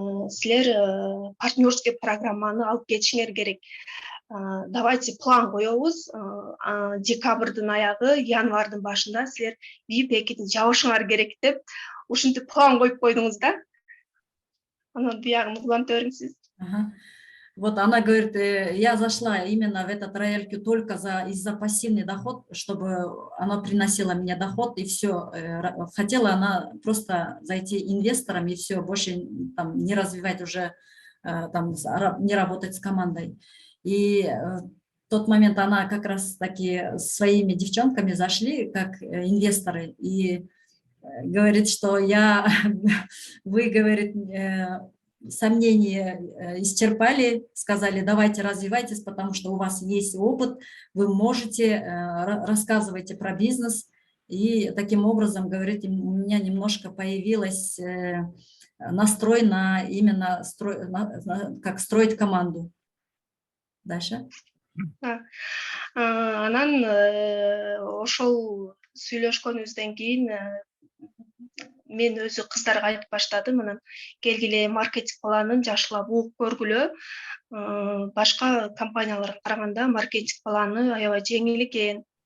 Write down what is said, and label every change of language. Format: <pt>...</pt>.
<ky>Силер партнерский программаны алып кетишиңер керек. Давайте план коебуз. Декабрдын аягы, январдын башында силер VIP пакетин жабышыңар керек деп, ушинтип план коюп койдуңуз да. Анан биягын улантып бериңиз сиз.</ky> <ru>Вот она говорит, я зашла именно в этот рояльки только из-за пассивный доход, чтобы она приносила мне доход, и все. Хотела она просто зайти инвестором, и все, больше там, не развивать уже, там, не работать с командой. И в тот момент она как раз таки своими девчонками зашли, как инвесторы, и говорит, что вы, говорит, сомнения исчерпали, сказали, давайте развивайтесь, потому что у вас есть опыт, вы можете, рассказывайте про бизнес. И таким образом, говорите, у меня немножко появилась настрой на именно как строить команду. Дальше.</ru> <ky>Анан ошол сүйлөшкөнүбүздөн кийин мен өзү кыздарга айтып баштадым, анан келгиле маркетинг планын жакшылап угуп көргүлө. Башка компанияларга караганда маркетинг планы аябай жеңил экен.</ky>